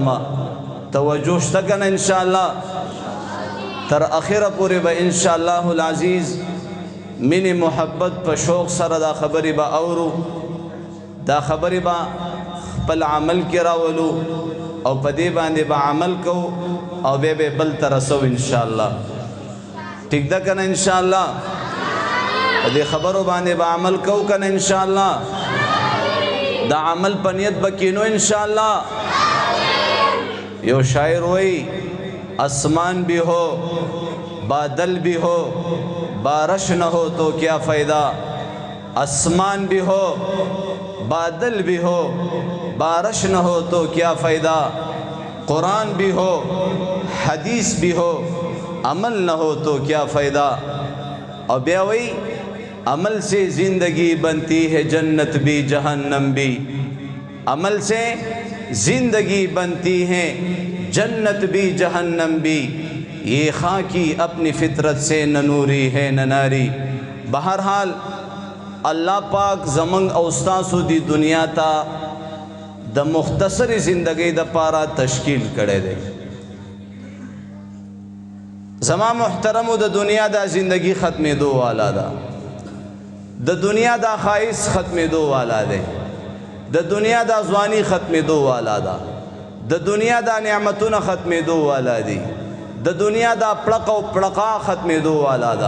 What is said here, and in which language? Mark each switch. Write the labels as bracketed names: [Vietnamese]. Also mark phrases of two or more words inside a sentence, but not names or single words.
[Pashto] توجه شته که نه انشاءالله؟ تر اخره پورې به [Arabic] انشاءالله العزیز [Pashto] مینې محبت په شوق سره دا خبرې به اورو، دا خبرې به خپل عمل کې راولو او په دې باندې به عمل کوو او بیا به بل ته رسو انشاءالله. ټیک ده که نه انشاءالله؟ په دې خبرو باندې به عمل کوو که نه انشاءالله؟ د عمل په نیت به کینو انشاءالله. یو شاعر وایي [Urdu] آسمان بھی ہو بادل بھی ہو بارش نہ ہو تو کیا فائدہ. آسمان بھی ہو بادل بھی ہو بارش نہ ہو تو کیا فائدہ. قرآن بھی ہو حدیث بھی ہو عمل نہ ہو تو کیا فائدہ. اور بیا وہی عمل سے زندگی بنتی ہے جنت بھی جہنم بھی. عمل سے زندگی بنتی ہے جنت بھی جہنم بھی. یہ خاکی اپنی فطرت سے نہ نوری ہے نہ ناری. [Pashto] بہرحال اللہ پاک زمنگ او ستاسو دی دنیا تا د مختصر زندگی د پارا تشکیل کړي دی. زما محترمو د دنیا دا زندگی ختمېدو والا ده، د دنیا دا خواهش ختمېدو والا دی، د دنیا دا ځواني ختمېدو والا ده، د دنیا دا نعمتونه ختمېدو والا دي، د دنیا دا پړق او پړقا ختمېدو والا ده.